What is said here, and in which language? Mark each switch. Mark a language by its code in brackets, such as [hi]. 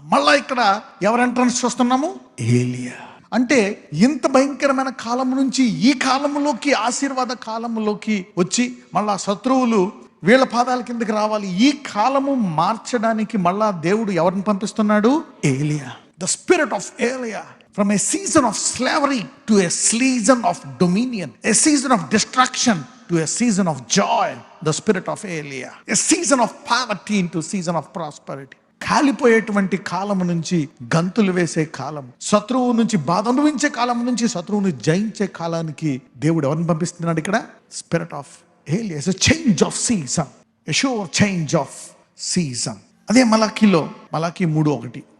[te] మళ్ళా ఇక్కడ ఎవరు ఎంట్రన్స్ చూస్తున్నాము? ఏలియా. అంటే ఇంత భయంకరమైన కాలం నుంచి ఈ కాలములోకి, ఆశీర్వాద కాలములోకి వచ్చి మళ్ళా శత్రువులు వీళ్ళ పాదాల కిందకి రావాలి. ఈ కాలము మార్చడానికి మళ్ళా దేవుడు ఎవరిని పంపిస్తున్నాడు? [en] Elijah. The spirit of Elijah. From a season of slavery to a season of dominion, a season of destruction to a season of joy, the spirit of Elia. A season of poverty into season of prosperity. [te] కాలిపోయేటువంటి కాలం నుంచి గంతులు వేసే కాలం, శత్రువు నుంచి బాధ అనుభవించే కాలం నుంచి శత్రువుని జయించే కాలానికి దేవుడు ఎవరిని పంపిస్తున్నాడు ఇక్కడ? [en] Spirit of Elijah. It's a change of season, a sure change of season. [te] అదే మలాకి 3:1.